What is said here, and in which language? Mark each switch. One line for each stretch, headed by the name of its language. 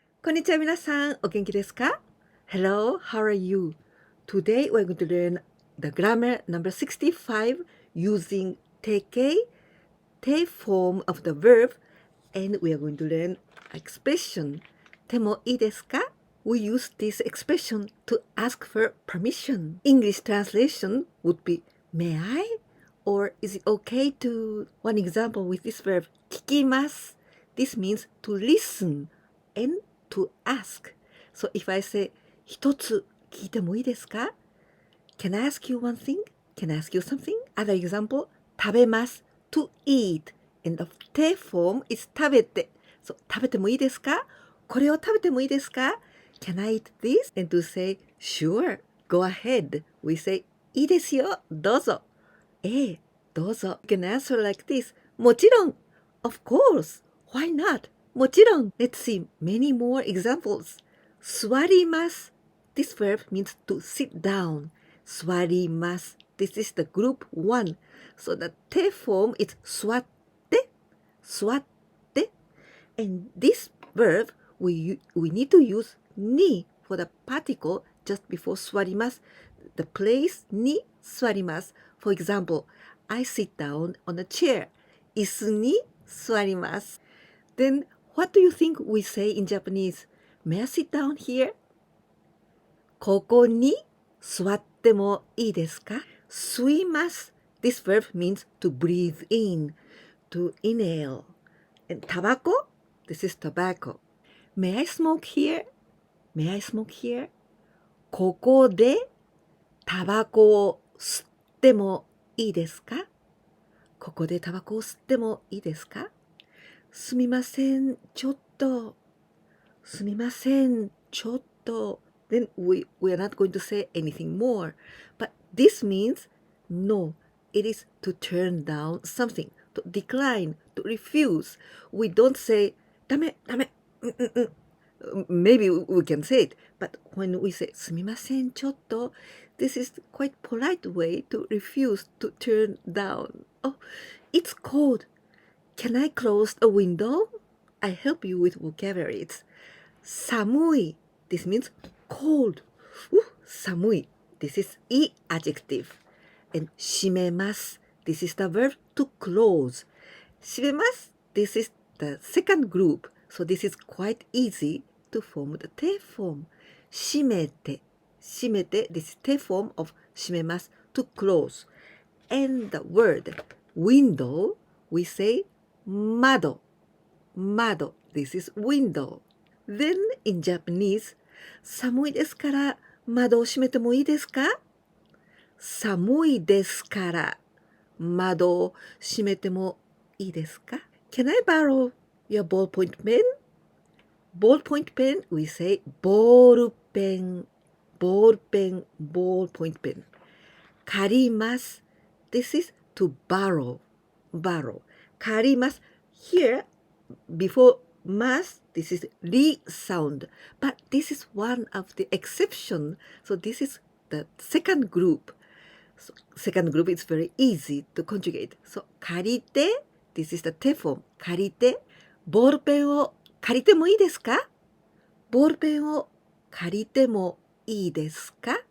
Japanese: んにちは皆さん、お元気ですか?
English: Hello, how are you? Today we're going to learn the grammar number 65 using TK, te form of the verb, and we are going to learn expression.
Japanese: てもいいですか?
English: We use this expression to ask for permission. English translation would be, may I? Or is it okay to? One example with this verb, 聞きます. This means to listen and to ask. So if I say,
Japanese: 一つ聞いてもいいですか?
English: Can I ask you one thing? Can I ask you something? Other example, 食べます. To eat. And the te form is 食べて.
Japanese: So 食べてもいいですか?これを食べてもいいですか?
English: Can I eat this? And to say, sure, go ahead. We say,
Japanese: いいですよ、どうぞ。どうぞ.
English: You can answer like this. もちろん.Of course. Why not? もちろん. Let's see many more examples.
Japanese: 座ります.
English: This verb means to sit down. 座ります.This is the group 1. So the te form is 座って. 座って.And this verb, we need to use に for the particle just before 座ります. The place
Japanese: に座ります.
English: For example, I sit down on a chair.
Japanese: 椅子に座ります.
English: Then, what do you think we say in Japanese? May I sit down here?
Japanese: ここに座ってもいいですか? 吸います.
English: This verb means to breathe in, to inhale. And タバコ?This is tobacco. May I smoke here? May I smoke here?
Japanese: ここでタバコを吸ってもいいですか? ここでタバコを吸ってもいいですか? すみません、ちょっと。すみません、ちょっと。
English: Then we are not going to say anything more. But this means no. It is to turn down something, to decline, to refuse. We don't say,
Japanese: ダメ、ダメ。
English: Maybe we can say it. But when we say,
Japanese: すみません、ちょっと。
English: This is quite polite way to refuse, to turn down. Oh, it's cold. Can I close a window? I help you with vocabulary. It's 寒い.This means cold. 寒い. This is い adjective. And 閉めます. This is the verb to close.
Japanese: 閉めます.
English: This is the second group. So this is quite easy to form the te form.
Japanese: 閉めて.閉めて.
English: This is te form of 閉めます. To close. And the word window, we say 窓.窓. This is window. Then in Japanese,
Japanese: 寒いですから窓を閉めてもいいですか? 寒いですから窓を閉めてもいいですか?
English: Can I borrow your ballpoint pen? Ballpoint pen, we say ボールペン. ボールペン, ballpoint pen. 借ります.This is to borrow. Borrow. 借ります. Here, before mas, this is ri sound. But this is one of the exception. So this is the second group. So second group is very easy to conjugate. So 借りて, this is the te form.
Japanese: 借りて, ボールペンを借りてもいいですか? ボールペンを借りてもいいですか?